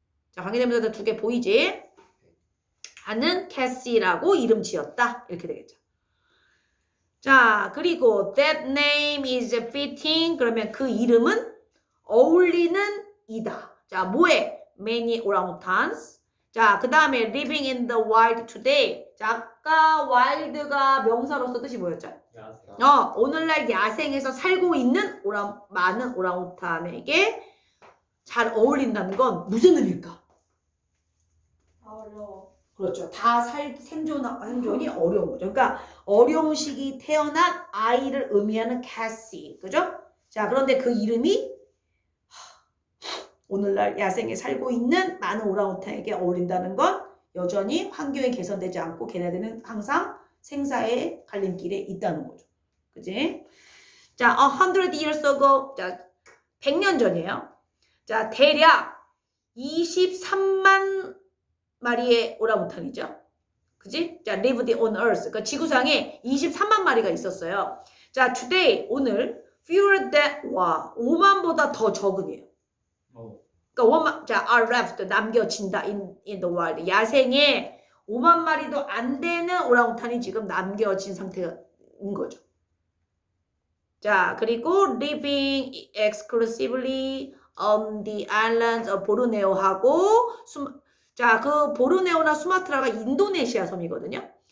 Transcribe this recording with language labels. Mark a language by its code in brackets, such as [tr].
[ko] 자, 관계대명사 두 개 보이지? 하는 캐시라고 이름 지었다 이렇게 되겠죠. 자, 그리고 [en] that name is fitting [ko] 그러면 그 이름은 어울리는 이다. 자, 뭐에? [en] many orangutans. [ko] 자, 그 다음에 [en] living in the wild today. [ko] 자, 아까 wild가 명사로서 뜻이 뭐였죠? 오늘날 야생에서 살고 있는 많은 오랑우탄에게 잘 어울린다는 건 무슨 의미일까? 어려워. 그렇죠. 생존이 어려운 거죠. 그러니까 어려운 시기 태어난 아이를 의미하는 캐시. 그죠? 자, 그런데 그 이름이 오늘날 야생에 살고 있는 많은 오랑우탄에게 어울린다는 건 여전히 환경이 개선되지 않고 걔네들은 항상 생사의 갈림길에 있다는 거죠. 그지? 자, [en] 100 years ago. [ko] 자, 100년 전이에요. 자, 대략 23만 마리의 오랑우탄이죠. 그지? 자, [en] lived on earth. [ko] 그러니까 지구상에 23만 마리가 있었어요. 자, [en] today, [ko] 오늘, [en] fewer than, [ko] 와, 5만보다 더 적은이에요. 그러니까 자, [en] are left, [ko] 남겨진다, [en] in the wild. [ko] 야생에 5만 마리도 안 되는 오랑우탄이 지금 남겨진 상태인 거죠. 자, 그리고 [en] living exclusively on the islands of [ko] 보르네오하고 자, 그 보르네오나 수마트라가 인도네시아 섬이거든요.